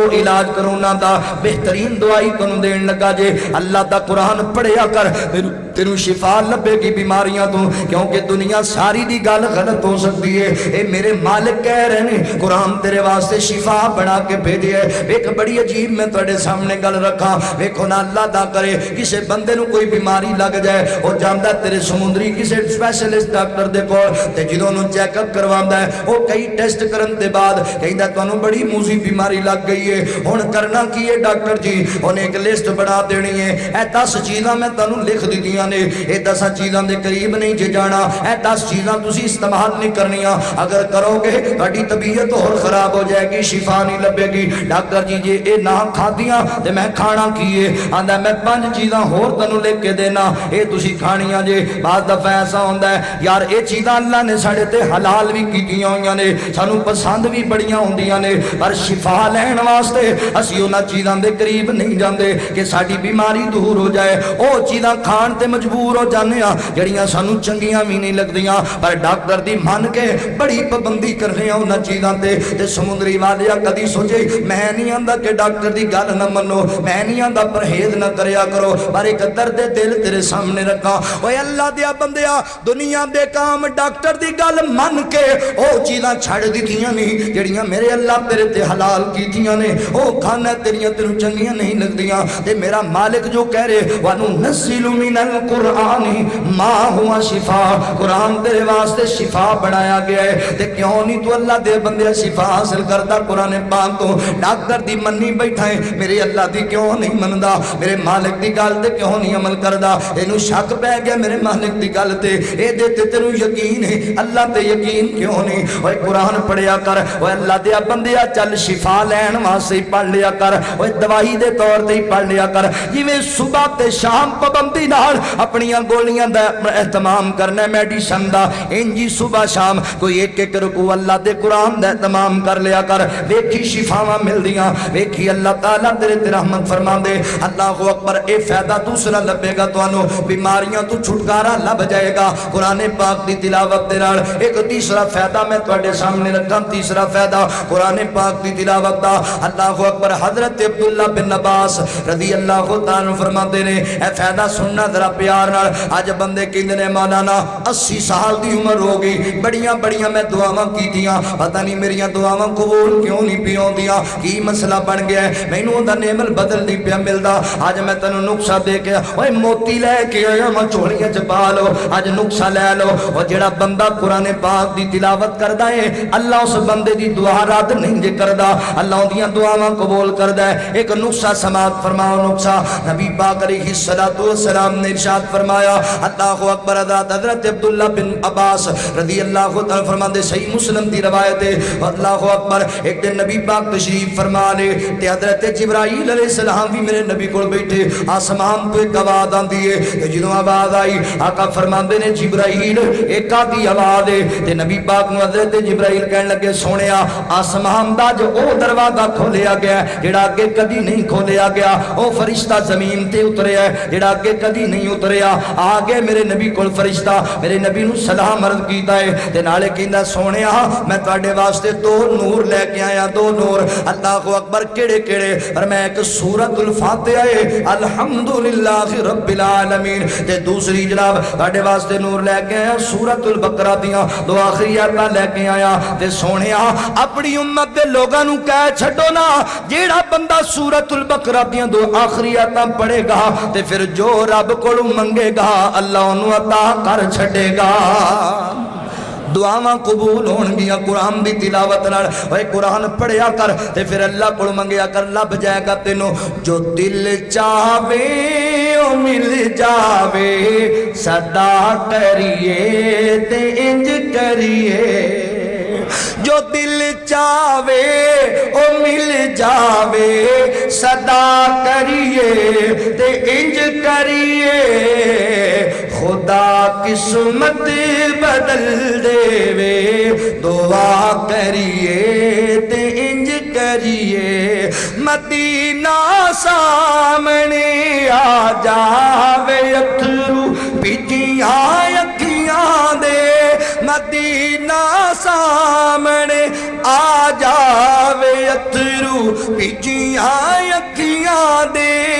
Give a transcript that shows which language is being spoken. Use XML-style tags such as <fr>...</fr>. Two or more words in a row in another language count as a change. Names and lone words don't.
<pa>علاج کرونا دا بہترین دعائی کنو دین لگا جے اللہ دا قرآن پڑھیا کر تینو شفا لبے کی بیماریاں تو کیونکہ دنیا ساری دی گل غلط ہو سکتی ہے اے میرے مالک کہہ رہے ہیں قرآن تیرے واسطے شفا بنا کے بھیجے ہے ایک بڑی عجیب میں تھوڑے سامنے گل رکھا ویکھو نا اللہ دا کرے کسے بندے نو کوئی بیماری لگ جائے اور جاندا تیرے سمندری کسے اسپیشلسٹ ڈاکٹر دے کول تے جدوں نو چیک اپ کرواندا ہے او کئی ٹیسٹ کرن دے بعد کہندا تانوں بڑی موذی بیماری لگ گئی ہے ہن کرنا کی ہے ڈاکٹر جی اونے ایک لسٹ بنا دینی ہے اے 10 چیزاں میں تانوں لکھ دتیاں نے اے 10 چیزاں دے قریب نہیں جے جانا اے 10 چیزاں تسی استعمال نہیں کرنیاں اگر کرو گے تہاڈی طبیعت اور خراب ہو جائے گی شفا نہیں لبے گی ڈاکٹر جی جے اے نہ کھادیاں تے میں کھانا کیے آندا میں 5 چیزاں ہور تانوں لکھ کے دینا اے تسی کھانیاں جے بعد دفعہ ایسا ہوندا ہے یار اے چیزاں اللہ نے ساڈے تے حلال بھی کیتیاں ہویاں نے سانوں پسند بھی بڑیاں ہوندیاں نے پر شفا لین واسطے اسی انہاں چیزاں دے قریب نہیں جاندے کہ ساڈی بیماری دور ہو جائے او چیزاں کھان تے مجبور ہو جانے ہاں جڑیاں سانوں چنگیاں بھی نہیں لگدیاں پر ڈاکٹر دی من کے بڑی پابندی کرنے انہاں چیزاں تے سمندری والیا کدی سوچے میں نہیں آندا کہ ڈاکٹر دی گل نہ منو میں نہیں آندا پرہیز نہ کریا کرو پر ایک درد دل تیرے سامنے رکھا اوے اللہ دیا بندیا دنیا دے کام ڈاکٹر دی گل من کے او چیزاں چھڑ دتیاں نہیں جڑیاں میرے اللہ تیرے تے حلال کیتیاں نے او کھانا تیریاں تینوں چنگیاں نہیں لگدیاں تے میرا مالک جو کہہ رہے</pa> <ar>وَنُنَزِّلُ مِنَ الْقُرْآنِ مَا هُوَ شِفَاءٌ</ar> <pa>قرآن تیرے واسطے شفا بنایا گیا ہے تے کیوں نہیں تو اللہ دے بندے شفا حاصل کرتا قرآن پاک تو ڈاکٹر دی منی بیٹھا ہے میرے اللہ دی کیوں نہیں مندا میرے مالک دی گل تے کیوں نہیں عمل کردا اینو شک پہ گیا میرے مالک دی گل تے اے دے تے تینوں یقین ہے اللہ تے یقین کیوں نہیں اوے قرآن پڑھیا کر اوے اللہ دے بندیا چل شفا لین واسطے پڑھ لیا کر اوے دوائی دے طور تے پڑھ لیا کر جویں صبح تے شام پابندی نال اپنی گولیاں دا اہتمام کرنا میڈیسن دا انجی صبح شام کوئی ایک ایک رکوع اللہ دے قرآن دا اہتمام کر لیا کر ویکھی شفاواں ملدیاں ویکھی اللہ تعالیٰ تیرے تے رحمت فرما دے</pa> <ar>اللہ اکبر</ar> <pa>اے فائدہ دوسرا لبے گا تانوں بیماریاں تو چھٹکارا لب جائے گا قرآن پاک دی تلاوت دے نال ایک تیسرا فائدہ میں تواڈے سامنے رکھاں تیسرا فائدہ قرآن پاک دی تلاوت دا اللہ اکبر حضرت عبداللہ بن عباس</pa> <ar>رضی اللہ تعالیٰ</ar> <pa>فرماتے نے اے فائدہ سننا ذرا پیار نال اج بندے کہندے نے مولانا 80 سال دی عمر ہو گئی بڑیاں بڑیاں میں دعاواں کیتیاں پتہ نہیں میریاں دعاواں قبول کیوں نہیں پی ہوندیاں کی مسئلہ بن گیا ہے مینوں اوندا نعمت بدل نہیں پیا ملدا اج میں تینوں نقصہ دے کے اوے موتی لے کے آیا میں چوڑیاں چ پا لو اج نقصہ لے لو او جڑا بندہ قرآن پاک دی تلاوت کردا ہے اللہ اس بندے دی دعا رد نہیں جے کردا اللہ اودیاں دعاواں قبول کردا ہے ایک نقصہ سماعت فرماؤ نقصہ نبی پاک</pa> <ar>علیہ الصلوۃ والسلام</ar> <pa>نے ارشاد فرمایا</pa> <ar>اللہ اکبر</ar> <pa>حضرت عبداللہ بن عباس</pa> <ar>رضی اللہ تعالی</ar> <pa>فرماتے صحیح مسلم دی روایت ہے</pa> <ar>اللہ اکبر</ar> <pa>ایک دن نبی پاک تشریف فرما لے تے حضرت جبرائیل</pa> <ar>علیہ السلام</ar> <pa>بھی میرے نبی کو بیٹھے آسمان تو ایک آواز آندی ہے جدوں آواز آئی آقا فرماندے نے جبرائیل ایک آدھی آواز ہے تے نبی پاک نو حضرت جبرائیل کہنے لگے سونیا آسمان دا جو او دروازہ کھولیا گیا جڑا اگے کدی نہیں کھولیا گیا او فرشتہ زمین تے اتریا ہے جڑا اگے کدی نہیں اتریا آگے میرے نبی کول فرشتہ میرے نبی نو سلام عرض کیتا ہے تے نالے کہندا سونیا میں تواڈے واسطے دو نور لے کے آیا دو نور</pa> <ar>اللہ اکبر</ar> <pa>کیڑے کیڑے اور میں ایک سورۃ الفاتحہ ہے</pa> <ar>الحمدللہ رب العالمین</ar> <pa>تے دوسری جناب تواڈے واسطے نور لے کے آیا سورۃ البقرہ دیاں دو آخری آیاتاں لے کے آیا تے سونیا اپنی امت دے لوگاں نو کہہ چھڈو نا جیڑا بندہ سورۃ البقرہ دیاں دو آخری آیاتاں پڑھے گا تے پھر جو رب کولوں منگے گا اللہ انہوں عطا کر چھڈے گا دعاواں قبول ہون گیا قرآن دی تلاوت نال اے قرآن پڑھیا کر تے پھر اللہ کو منگیا کر لب جائے گا تینوں جو دل چاہے او مل جاوے صدا کریے تے انج کریے جو دل چاہے او مل جاوے صدا کریے تے انج کریے خدا قسمت بدل دے وے دعا کریے تے انج کریے مدینہ سامنے آ جاوے اتھرو بھیجیاں اکھیاں دے مدینہ سامنے آ جاوے اتھرو بھیجیاں اکھیاں دے</pa>